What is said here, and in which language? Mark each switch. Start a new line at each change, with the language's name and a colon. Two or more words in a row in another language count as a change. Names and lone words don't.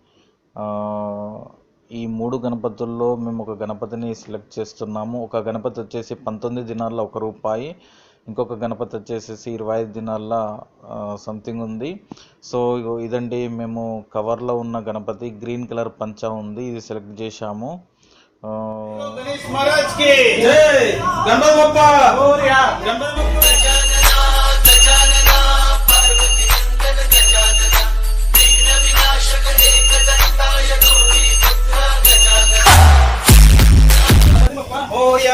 Telugu: ఈ 3 గణపతుల్లో మేము ఒక గణపతిని సెలెక్ట్ చేస్తున్నాము. ఒక గణపతి వచ్చేసి 19 దినాల్లో ₹1, ఇంకొక గణపతి వచ్చేసి 25 దినాల్లో సంథింగ్ ఉంది. సో ఇదండి, మేము కవర్లో ఉన్న గణపతి
English: green colour
Telugu: పంచా ఉంది, ఇది సెలెక్ట్ చేశాము.
Hindi: गणेश महाराज की जय।
Marathi: गणपति बप्पा मोरया। गणपति बप्पा मोरया।